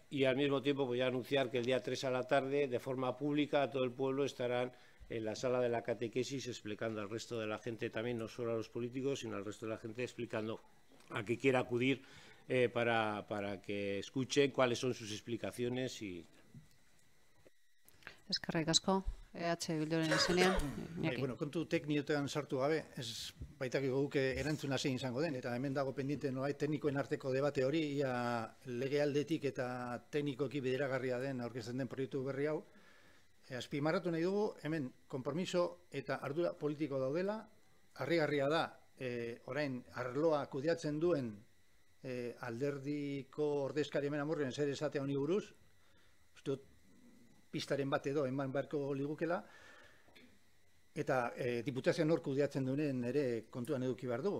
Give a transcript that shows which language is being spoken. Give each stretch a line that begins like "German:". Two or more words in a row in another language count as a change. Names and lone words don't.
Spanish: Y al mismo tiempo voy a anunciar que el día 3 a la tarde, de forma pública, a todo el pueblo estarán en la sala de la catequesis explicando al resto de la gente, también no solo a los políticos, sino al resto de la gente, explicando a qué quiera acudir para que escuchen cuáles son sus explicaciones.
Basque: Eskerrik asko. Bilduren izenean. Bueno, kontu teknikoetan sartu gabe, ez baitakiko guke erantzuna zein izango den, eta hemen dago pendiente nolabait teknikoen arteko debate hori, ia legealdetik eta teknikoki bideragarria den aurkezten den proiektu berri hau. Azpimarratu nahi dugu, hemen konpromiso eta ardura politiko daudela, harrigarria da, orain arloa kudeatzen duen alderdiko ordezkari hemen Amurrion zer esatea honi buruz, uste dut pistaren bat edo eman beharko ligukela, eta diputazioan hor kudeatzen duen ere kontuan eduki behar dugu.